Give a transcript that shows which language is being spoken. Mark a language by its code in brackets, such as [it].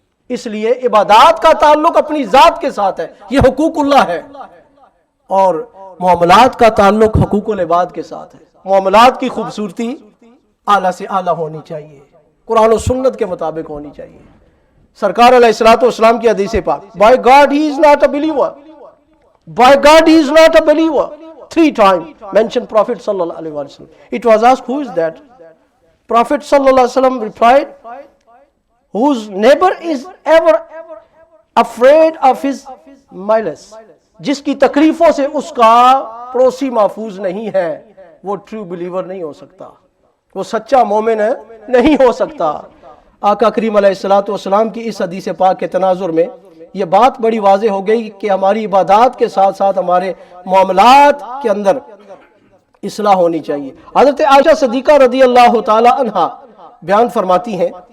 [ur] اس لیے عبادات کا تعلق اپنی ذات کے ساتھ ہے، یہ حقوق اللہ ہے، اور معاملات کا تعلق حقوق العباد کے ساتھ ہے۔ معاملات کی خوبصورتی اعلیٰ سے اعلیٰ ہونی چاہیے، قرآن و سنت کے مطابق ہونی چاہیے۔ سرکار علیہ الصلوۃ والسلام کی حدیث پاک، [en] by God he is not a believer, [ur] by God he is not a believer, [en] 3 times mentioned Prophet sallallahu alaihi wasallam. It was asked, who is that? Prophet sallallahu alaihi wasallam replied, whose neighbor is ever afraid of his malice. [ur] جس کی تکلیفوں سے اس کا پڑوسی محفوظ نہیں ہے، وہ [en] true believer [ur] نہیں ہو سکتا، وہ سچا مومن نہیں ہو سکتا۔ آقا کریم علیہ الصلوۃ والسلام کی اس حدیث پاک کے تناظر میں یہ بات بڑی واضح ہو گئی کہ ہماری عبادات کے ساتھ ساتھ ہمارے معاملات کے اندر اصلاح ہونی چاہیے۔ حضرت عائشہ صدیقہ رضی اللہ تعالی عنہا بیان فرماتی ہیں،